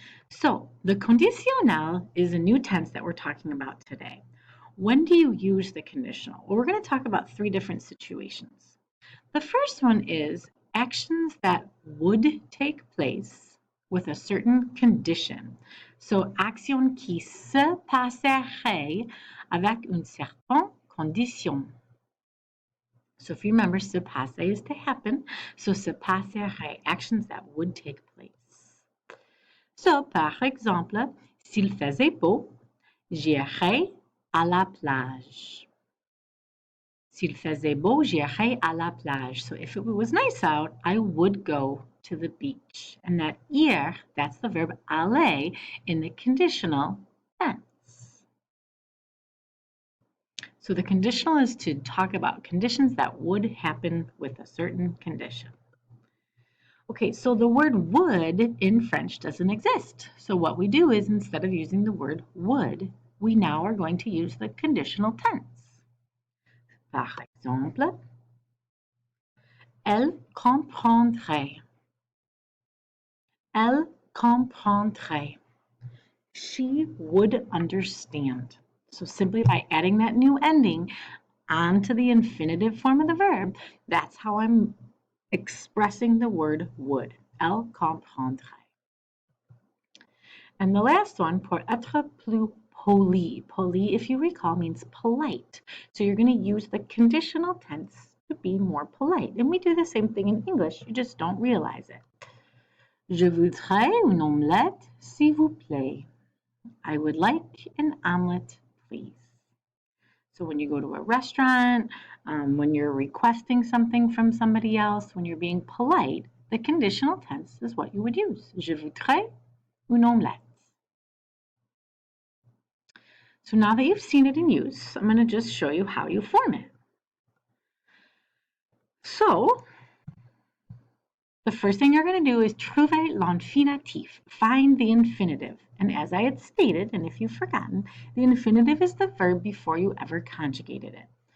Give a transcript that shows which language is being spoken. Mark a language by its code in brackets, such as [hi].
[en] So the conditionnel is a new tense that we're talking about today. When do you use the conditional? Well, we're going to talk about three different situations. The first one is actions that would take place with a certain condition. [fr] So, action qui se passerait avec une certaine condition. [en] So, if you remember, se passer is to happen. So, se passerait, actions that would take place. [fr] So, par exemple, s'il faisait beau, j'irais à la plage. S'il faisait beau, j'irais à la plage. [en] So if it was nice out, I would go to the beach. And that ir, that's the verb aller in the conditional tense. So the conditional is to talk about conditions that would happen with a certain condition. Okay, so the word would in French doesn't exist. So what we do is instead of using the word would, we now are going to use the conditional tense. [fr] Par exemple, elle comprendrait. Elle comprendrait. [en] She would understand. So simply by adding that new ending onto the infinitive form of the verb, that's how I'm expressing the word would. [fr] Elle comprendrait. [en] And the last one, [fr] pour être plus poli. [en] Poli, if you recall, means polite. So you're going to use the conditional tense to be more polite. And we do the same thing in English, you just don't realize it. [fr] Je voudrais une omelette, s'il vous plaît. [en] I would like an omelet, please. So when you go to a restaurant, when you're requesting something from somebody else, when you're being polite, the conditional tense is what you would use. [fr] Je voudrais une omelette. [en] So now that you've seen it in use, I'm going to just show you how you form it. So the first thing you're going to do is [fr] trouver l'infinitif, [en] find the infinitive. And as I had stated, and if you've forgotten, the infinitive is the verb before you ever conjugated it.